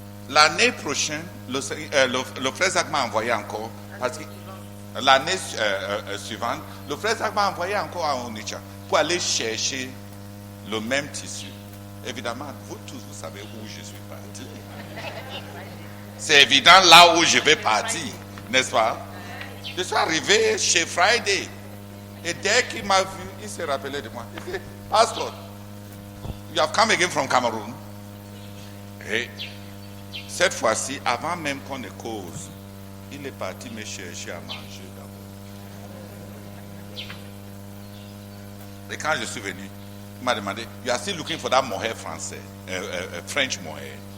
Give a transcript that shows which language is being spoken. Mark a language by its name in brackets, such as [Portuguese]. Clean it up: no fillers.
[French] L'année prochaine, le frère Zach m'a envoyé encore, parce que l'année suivante, le frère Zach m'a envoyé encore à Onitsha pour aller chercher le même tissu. Évidemment, vous tous, vous savez où je suis parti. C'est évident là où je vais partir, n'est-ce pas? Je suis arrivé chez Friday. Et dès qu'il m'a vu, il s'est rappelé de moi. Il dit, [English] Pastor, you have come again from Cameroon. [French] Et cette fois-ci, avant même qu'on ne cause, il est parti me chercher à manger d'abord. Et quand je suis venu, il m'a demandé, [English] you are still looking for that mohair [French] français, [English] French mohair.